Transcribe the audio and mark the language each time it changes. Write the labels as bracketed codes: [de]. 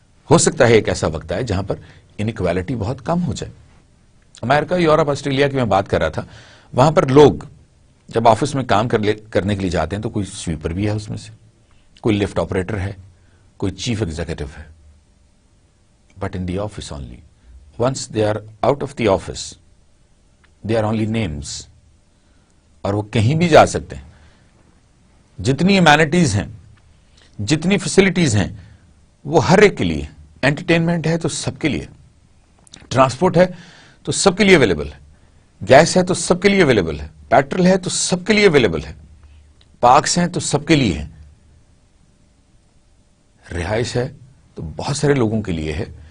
[ur] ہو سکتا ہے ایک ایسا وقت آئے جہاں پر انیکویلٹی بہت کم ہو جائے. امریکہ, یورپ, آسٹریلیا کی میں بات کر رہا تھا, وہاں پر لوگ جب آفس میں کام کرنے کے لیے جاتے ہیں تو کوئی سویپر بھی ہے اس میں سے, کوئی لفٹ آپریٹر ہے, کوئی چیف ایگزیکٹو ہے. [en] But in the office only, once they are out of the office, they are only names. [ur] اور وہ کہیں بھی جا سکتے ہیں. جتنی امینٹیز ہیں, جتنی فیسلٹیز ہیں, وہ ہر ایک کے لیے. انٹرٹینمنٹ ہے تو سب کے لیے, ٹرانسپورٹ ہے تو سب کے لیے اویلیبل ہے, گیس ہے تو سب کے لیے اویلیبل ہے, پیٹرول ہے تو سب کے لیے اویلیبل ہے, پارکس ہیں تو سب کے لیے ہیں, رہائش ہے تو بہت سارے لوگوں کے لیے ہے.